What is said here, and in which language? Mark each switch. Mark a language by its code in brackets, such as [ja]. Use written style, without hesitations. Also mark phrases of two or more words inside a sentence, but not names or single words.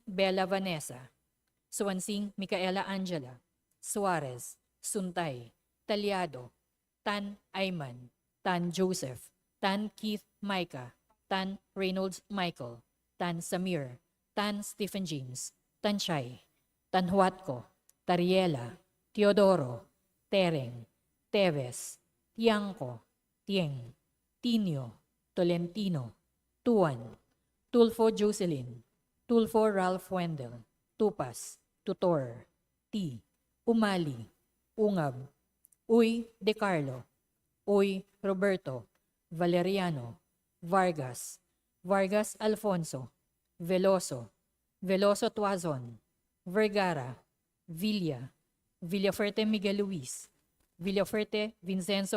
[tl] Bella Vanessa, Suwansing Micaela Angela, Suarez, Suntay, Talyado, Tan Ayman, Tan Joseph, Tan Keith Micah, Tan Reynolds Michael, Tan Samir, Tan Stephen James, Tan Shai, Tan Huatco, Tariela, Teodoro, Tereng, Teves, Tiangco, Tieng, Tinio, Tolentino, Tuan, Tulfo Jocelyn, Tulfo Ralph Wendell, Tupas, Tutor, T, Umali, Ungab, Uy De Carlo, Uy Roberto, Valeriano, Vargas, Vargas Alfonso, Veloso, Veloso Tuazon, Vergara, Villa, Villafuerte Miguel Luis, Villafuerte Vincenzo